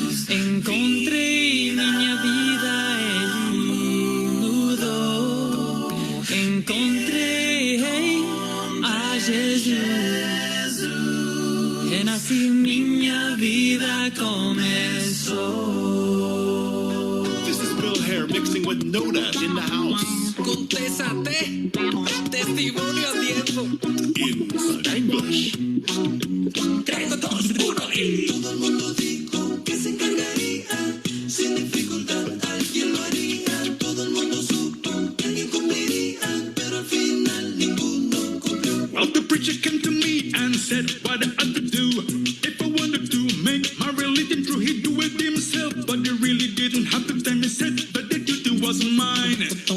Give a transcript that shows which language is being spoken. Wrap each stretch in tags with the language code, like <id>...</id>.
<pt>Encontrei minha vida, Ele mudou. Encontrei a Jesus. Renasci, minha vida começou.</pt> <en>This is Bill Hare mixing with Noda in the house.</en> <es>Contéstate, testimonio a tiempo.</es> <en>In English.</en> <es>3, 2, 1 y... Todo el mundo dijo que se encargaría, sin dificultad alguien lo haría. Todo el mundo supo que alguien cumpliría, pero al final ninguno cumplió.</es> <en>Well, the preacher came to me and said what I had to do. If I wanted to make my religion true, he'd do it himself. But he really didn't have the time. He said that the duty was mine.</en>